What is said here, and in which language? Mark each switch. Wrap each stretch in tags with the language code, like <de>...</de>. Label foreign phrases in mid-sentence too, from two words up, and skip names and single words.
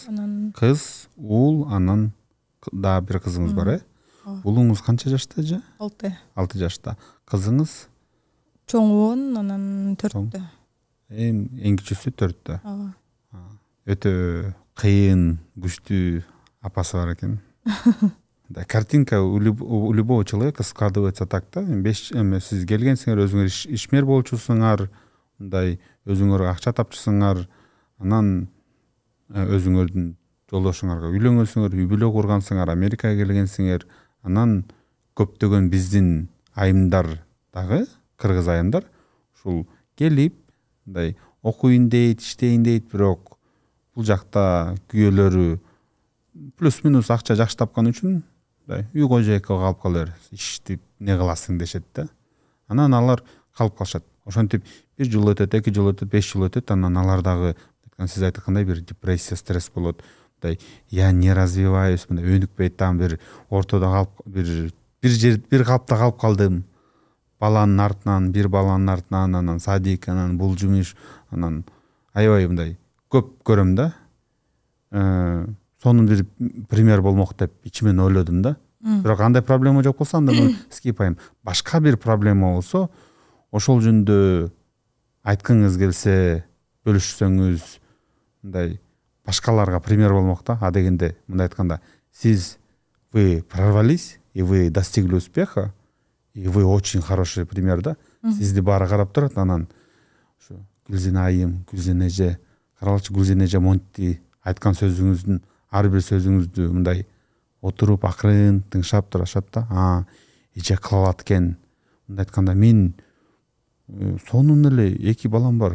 <ky>Кыз, уул, анан да бир кызыңыз бар, Улуңуз канча жашта же? 6. 6 жашта. Кызыңыз? Чоңу 10, анан 4-тө. Эң кичүүсү 4-тө. Өтө кыйын, күчтүү апасы бар экен.</ky> <ru>Да, картинка у любого человека складывается так да.</ru> <ky>Сиз келгенсиңер, өзүңөр ишмер болчусуңар, мындай өзүңөр акча тапчысыңар, анан өзүңөрдүн жолдошуңарга үйлөнгөнсүңөр, үй бүлө кургансыңар, Америкага келгенсиңер, анан көптөгөн биздин айымдар дагы, кыргыз айымдар, ушул келип, мындай окуйын дейт, иштейин дейт, бирок бул жакта күйөөлөрү плюс-минус акча жакшы тапкан үчүн үй кожоекке калып кала бер, иштеп не кыласың дешет да. Анан алар калып калышат. Ошентип 1 жыл өтөт, 2 жыл өтөт, 5 жыл өтөт, анан алар дагы сиз айткандай бир депрессия, стресс болот.</ky> <ru>Я не развиваюсь,</ru> <ky>өнүкпөйт, там бир ортодо калып, бир калпта калып калдым. Баланын артынан, бир баланын артынан, анан садик, анан бул жумуш, анан аябай мындай көп көрөм да. Сонун бир пример болмок деп ичимен ойлодум да. Бирок андай проблема жок болсо анда скипайм. Башка бир проблема болсо, ошол жөнүндө айткыңыз келсе, бөлүшсөңүз, мындай башкаларга пример болмок да. А дегенде мындай айтканда,</ky> <ru>вы прорвались и вы достигли успеха, и вы очень хороший пример да.</ru> <ky>Сизди баары карап турат, анан ушу Гүлзина айым, Гүлзина эже, каралчы Гүлзина эже монтти айткан сөзүңүздүн ар бир сөзүңүздү мындай отуруп акырын тыңшап турашат да. Эже кыла алат экен. Мындай айтканда, мен сонун эле 2 балам бар.</ky>